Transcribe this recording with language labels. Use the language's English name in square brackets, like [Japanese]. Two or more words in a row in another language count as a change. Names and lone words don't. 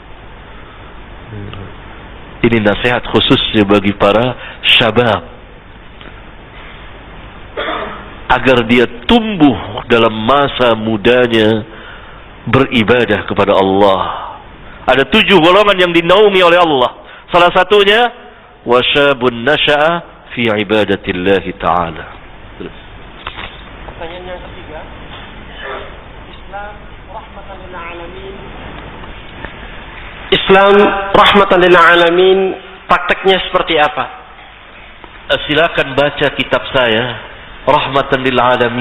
[Indonesian] Ini nasihat khususnya bagi para syabab. Agar dia tumbuh dalam masa mudanya beribadah kepada Allah. Ada 7 golongan yang dinaungi oleh Allah. Salah satunya [Arabic] wasyabun nasha'a fi ibadatillah ta'ala. [Indonesian] Pertanyaan yang ketiga, Islam [Arabic] rahmatan lil alamin. [Indonesian] Islam [Arabic] rahmatan lil alamin, [Indonesian] prakteknya seperti apa? Silakan baca kitab saya Rahmatan lil alamin.